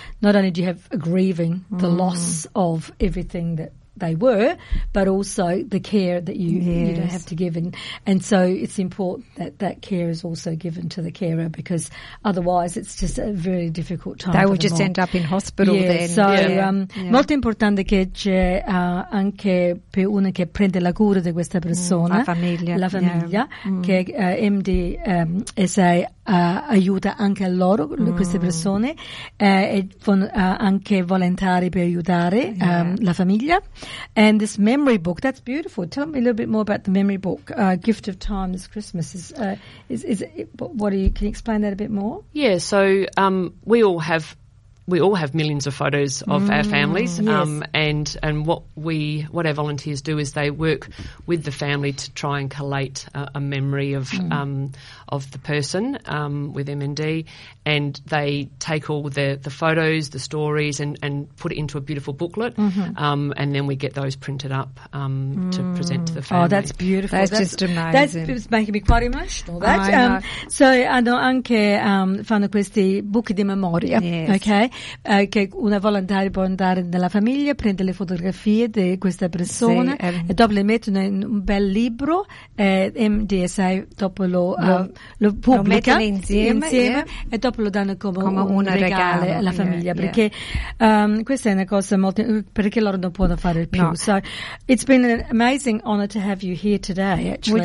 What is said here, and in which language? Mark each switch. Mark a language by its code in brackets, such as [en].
[en] Not only do you have grieving the loss of everything that they were, but also the care that you don't have to give. And so it's important that care is also given to the carer, because otherwise it's just a very difficult time. They would just end up in hospital [it] Molto importante che c'è anche per una che prende la cura di questa persona, la famiglia che MDSA aiuta anche a loro, queste persone, anche volontari per aiutare la famiglia. [en] And this memory book, that's beautiful. Tell me a little bit more about the memory book, Gift of Time This Christmas. Can you explain that a bit more? Yeah, so we all have millions of photos of our families. Yes. And what our volunteers do is they work with the family to try and collate a memory of the person with MND, and they take all the photos, the stories, and put it into a beautiful booklet, and then we get those printed up to present to the family. Oh, that's beautiful. That's just amazing. That's making me quite emotional. [it] So hanno anche fanno questi book di memoria, [en] yes. Okay? [it] Che una volontaria può andare nella famiglia, prende le fotografie di questa persona, sì, e dopo le mettono in un bel libro, MDSA dopo lo pubblica, lo mettono insieme e dopo lo danno come un regalo alla famiglia, perché questa è una cosa molto, perché loro non possono fare più. No. [en] So it's been an amazing honor to have you here today, actually.